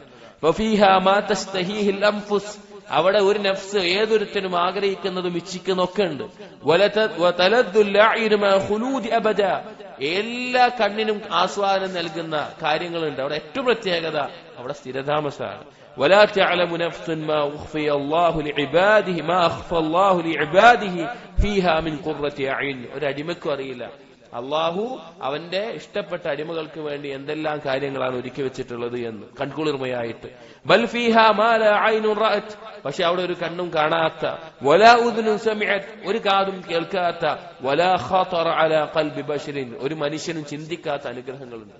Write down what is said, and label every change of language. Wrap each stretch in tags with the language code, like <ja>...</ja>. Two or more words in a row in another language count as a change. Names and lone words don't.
<ar>وفيها ما تشتهيه الأنفس.</ar> <ml>അവിടെ ഒരു നഫ്സ് ഏതൊരുത്തനും ആഗ്രഹിക്കുന്നതും ഇച്ഛിക്കുന്നതൊക്കെ ഉണ്ട്. എല്ലാ കണ്ണിനും ആസ്വാദനം നൽകുന്ന കാര്യങ്ങളുണ്ട്. അവിടെ ഏറ്റവും പ്രത്യേകത അവിടെ സ്ഥിരതാമസമാണ്.</ml> <ar>ولا تعلم نفس ما أخفي الله لعباده ما أخفى الله لعباده فيها من قرة أعين.</ar> <ml>ഒരു അടിമക്കും അറിയില്ല അള്ളാഹു അവന്റെ ഇഷ്ടപ്പെട്ട അടിമകൾക്ക് വേണ്ടി എന്തെല്ലാം കാര്യങ്ങളാണ് ഒരുക്കി വെച്ചിട്ടുള്ളത് എന്ന് കൺകുളിർമയായിട്ട്.</ml> <ar>بل فيها ما لا عين رأت.</ar> <ml>പക്ഷെ അവിടെ ഒരു കണ്ണും കാണാത്ത,</ml> <ar>ولا أذن سمعت,</ar> <ml>ഒരു കാതും കേൾക്കാത്ത,</ml> <ar>ولا خطر على قلب بشر,</ar> <ml>ഒരു മനുഷ്യനും ചിന്തിക്കാത്ത അനുഗ്രഹങ്ങളുണ്ട്.</ml>